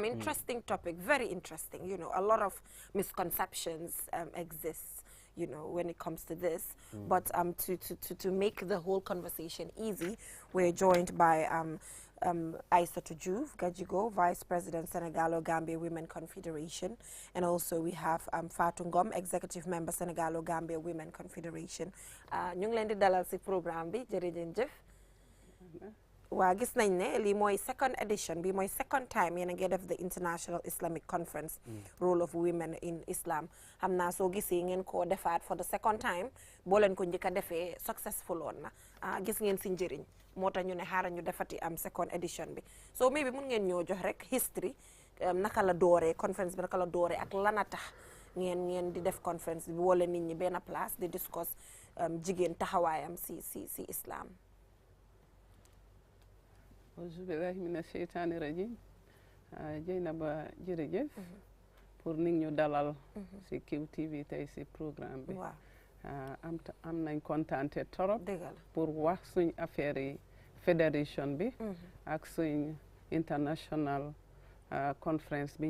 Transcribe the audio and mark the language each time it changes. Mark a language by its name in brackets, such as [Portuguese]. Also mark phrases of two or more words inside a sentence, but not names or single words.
[English] Interesting topic, very interesting. You know, a lot of misconceptions exist. you know, when it comes to this. But to make the whole conversation easy, we're joined by Aïssatou Diouf Gadjigo, Vice President, Senegalo-Gambia Women Confederation. And also we have Fatou Ngom, Executive Member, Senegalo-Gambia Women Confederation. [Wolof] Ñu ngi leen di dalal ci programme bi jërëjëf. Waa gis nañ ne lii mooy [English] second edition [Wolof] bi mooy [English] second time [Wolof] yéen a ngi def [English] the International Islamic Conference role of women in Islam. [Wolof] Xam naa soo gisee ngeen ko defaat [English] for the second time [Wolof] boo leen ko njëkk a defee successful woon na gis ngeen si njëriñ moo tax ñu ne xaaral ñu defati am [English] second edition [Wolof] bi [English] so maybe [Wolof] mun ngeen ñoo jox rek history naka la dooree conference bi naka la dooree ak lana tax ngeen di def conference bi wala nit ñi benn place di discuss jigéen taxawaayam si Islam. [Arabic] أعوذ بالله من الشيطان الرجيم [Wolof] Jeynaba jërëjëf pour nit ñu dalal si QTV tey si programme bi am nañ kontaante torop pour wax suñ affaire yi fédération bi ak suñ [English] international conference [Wolof] bi